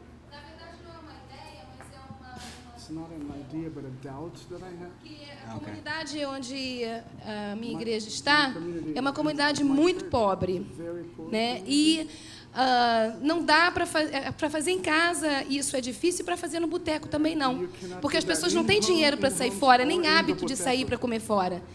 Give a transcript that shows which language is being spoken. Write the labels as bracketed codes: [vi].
[pt] Na verdade não é uma ideia, mas é uma [en] It's not an idea, but a doubt that I have. [pt] que a comunidade onde a minha igreja está é uma comunidade muito pobre, né? E não dá para fazer em casa, isso é difícil, para fazer no boteco também não, porque as pessoas não têm dinheiro para sair fora, nem hábito de sair para comer fora.